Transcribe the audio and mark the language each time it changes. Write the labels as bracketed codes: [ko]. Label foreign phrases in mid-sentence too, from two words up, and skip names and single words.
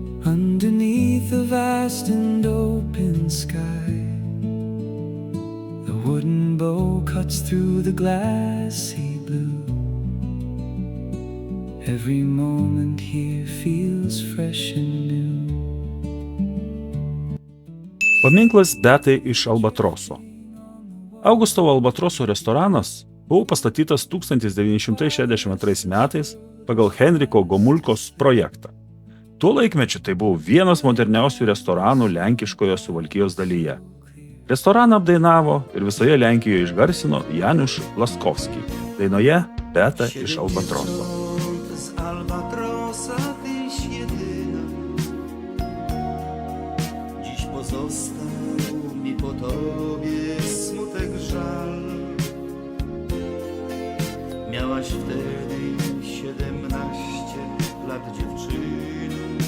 [en] underneath a vast and open sky. The wooden bow cuts through the glassy blue. Every moment here feels fresh and new. [lt] Paminklas Betai iš Albatroso. Augustovo Albatroso restoranas buvo pastatytas 1962 metais pagal Henriko Gomulkos projektą. Tuo laikmečiu tai buvo vienas moderniausių restoranų Lenkiškoje Suvalkijos dalyje. Restoraną apdainavo ir visoje Lenkijoje išgarsino Janusz Laskovski dainoje Beta iš Albatroso. [pl] Z Albatrosa tyś jedyna, dziś pozostał mi po tobie smutek, żal. Miałaś wtedy 17 lat, dziewczyno.